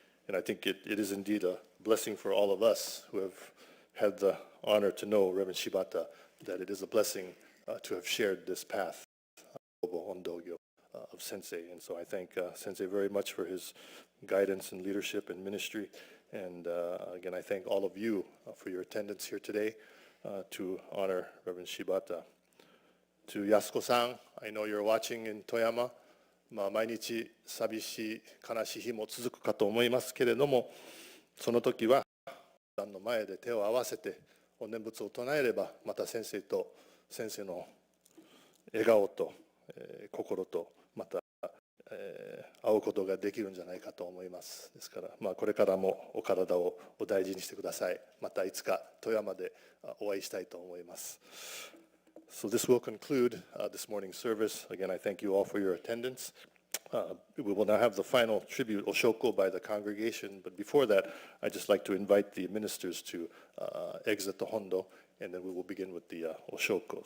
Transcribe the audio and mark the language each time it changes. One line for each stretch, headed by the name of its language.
English: And I think it is indeed a blessing for all of us who have had the honor to know Reverend Shibata, that it is a blessing to have shared this path of Sensei. And so I thank Sensei very much for his guidance and leadership and ministry. And again, I thank all of you for your attendance here today to honor Reverend Shibata. To Yasuko-san, I know you're watching in Toyama.
Japanese: 毎日寂しい悲しい日も続くかと思いますけれども、その時は壇の前で手を合わせてお念仏を唱えれば、また先生の笑顔と、心とまた、会うことができるんじゃないかと思います。ですから、これからもお体をお大事にしてください。またいつか富山でお会いしたいと思います。
English: So this will conclude this morning's service. Again, I thank you all for your attendance. We will now have the final tribute, Oshoko, by the congregation. But before that, I'd just like to invite the ministers to exit the Hondo, and then we will begin with the Oshoko.